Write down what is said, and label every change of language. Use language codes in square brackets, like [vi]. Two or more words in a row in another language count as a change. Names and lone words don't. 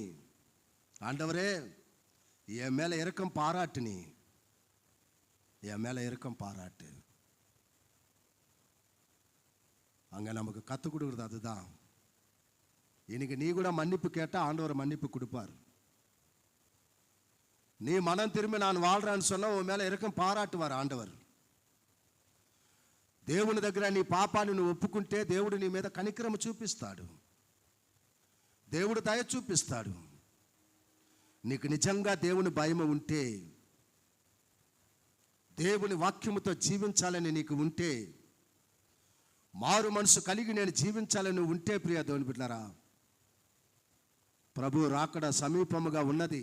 [ta] ஆண்டவரே என் மேலே இரக்கம் பாராட்டு, நீ என் மேலே இரக்கம் பாராட்டு. அங்கே நமக்கு கற்றுக் கொடுக்குறது அதுதான். இன்னைக்கு நீ கூட மன்னிப்பு கேட்டால் ஆண்டவர் மன்னிப்பு கொடுப்பார். நீ மனம் திரும்பி நான் வாழ்றான்னு சொன்னால் உன் மேலே இரக்கம் பாராட்டுவார் ఆండవర్. [te] దేవుని దగ్గర నీ పాపాన్ని నువ్వు ఒప్పుకుంటే దేవుడు నీ మీద కనికరము చూపిస్తాడు, దేవుడు దయ చూపిస్తాడు. నీకు నిజంగా దేవుని భయం ఉంటే, దేవుని వాక్యముతో జీవించాలని నీకు ఉంటే, మారు మనసు కలిగి నేను జీవించాలని ఉంటే, ప్రియ దేవుని బిడ్డలారా, ప్రభు రాకడ సమీపముగా ఉన్నది.